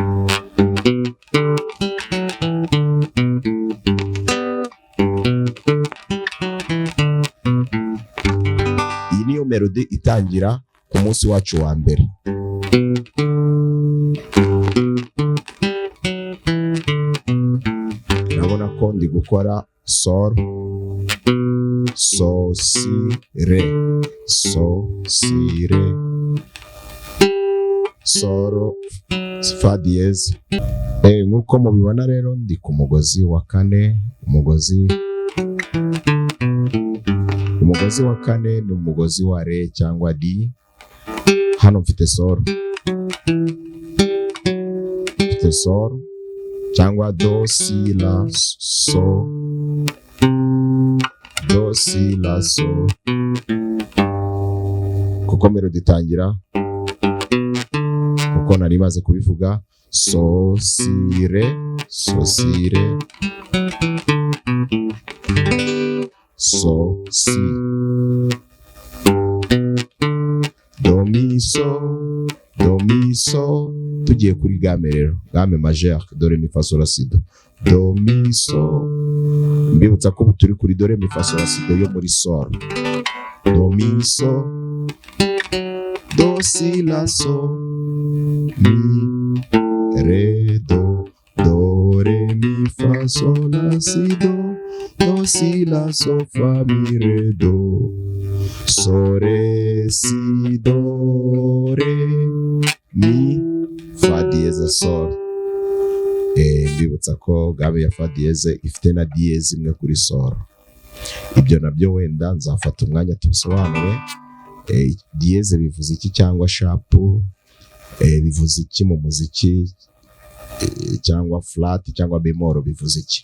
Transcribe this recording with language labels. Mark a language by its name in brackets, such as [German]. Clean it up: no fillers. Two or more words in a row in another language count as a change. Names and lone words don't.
[Kinyarwanda] Iyi niyo melody itangira ku munsi wacu wa mbere. Urabona ko ndi gukora sol, so, si, re, sol, fa diez. Nk'uko mubibona rero ndi ku mugozi wa 4. Umugozi wa 4 ni umugozi wa re cyangwa di. Hano mfite sol cyangwa do, si, la, so, do, si, la, so. kuko melody itangira uko nari maze kubivuga, so si re, so si re, so si, do mi so, tugiye kuri game rero, [French] game majeur, [Kinyarwanda] do re mi fa sol la si do, do mi so, mbibutsa ko turi kuri do re mi fa sol la si do yo muri sol, do mi so, do si la so, mi re do, do re mi fa sol la si do, do si la so fa mi re do, so re si do re mi fa dièse sol. Mbibutsa ko gabe ya fa dièse ifite na dièse imwe kuri sol. Ibyo nabyo wenda nzafata umwanya tubisobanure. Dièse bivuze iki cyangwa sharp, bivuze iki mu muziki, cyangwa flat cyangwa bemol bivuze iki.